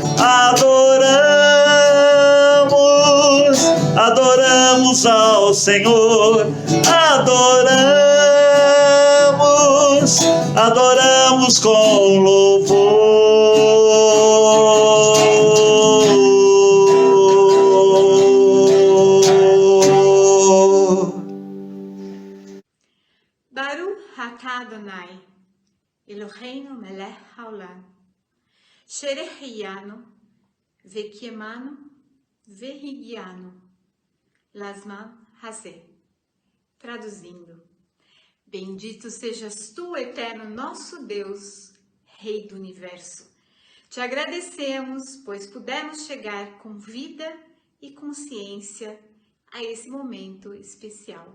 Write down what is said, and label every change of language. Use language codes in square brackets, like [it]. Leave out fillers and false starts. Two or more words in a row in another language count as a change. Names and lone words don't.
[pt] Adoramos ao Senhor, adoramos com louvor. [he] ברוך אתה אדני אלהינו מלך העולם שהחיינו וקיימנו והגיענו. לזמן הזה. [pt] Traduzindo: bendito sejas tu, eterno nosso Deus, Rei do Universo. Te agradecemos, pois pudemos chegar com vida e consciência a esse momento especial.